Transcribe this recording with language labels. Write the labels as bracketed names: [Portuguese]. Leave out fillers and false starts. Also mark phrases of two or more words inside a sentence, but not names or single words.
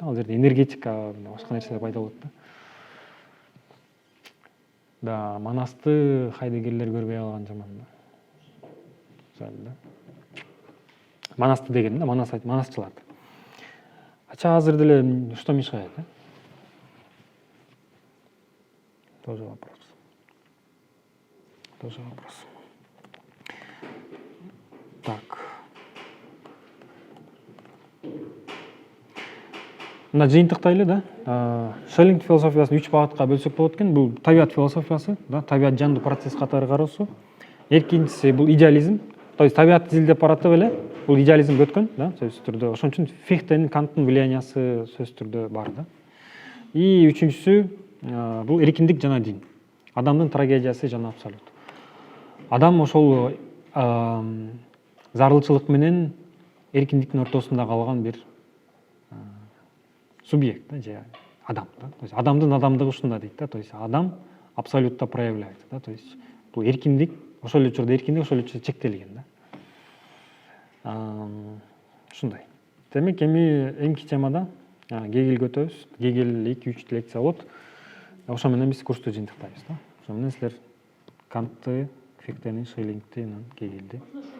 [Kyrgyz] Ал жерде энергетика, башка нерселер пайда болот да. Да, Манасты Хайдеггерлер көрбөй калган жаман да. Жан да. Манасты деген да, манасчылар. Ача азыр деле [Russian] что мешает, [Kyrgyz] да? [Russian] Тоже вопрос. Так. [Kyrgyz] мына жыйынтыктайлы да. Шеллинг философиясын 3 багытка бөлсөк болот экен. Бул табият философиясы, да, табият жандуу процесс катары кароосу. Экинчиси бул идеализм. То есть табиятты изилдеп баратып эле бул идеализмге өткөн, да, сөзсүз түрдө. Ошон үчүн Фихтенин, Канттын влияниясы сөзсүз түрдө бар да. И үчүнчүсү бул эркиндик жана дин. Адамдын трагедиясы жана абсолют. Адам ошол зарылчылык менен эркиндиктин ортосунда калган бир субъект, да, же адам, да. То есть адамдын адамдыгы ушунда дейт, да. То есть адам абсолютта проявляется, да. То есть бул эркиндик, ошол эле учурда эркиндик, ошол эле учурда чектелген, да. Ушундай. Демек эми эмки темада Гегельге өтөбүз. Гегель 2-3 лекция болот. Ошо менен биз курсту жыйынтыктайбыз, да. Ошо менен силер Кантты, Фихтени, Шеллингти, Гегельди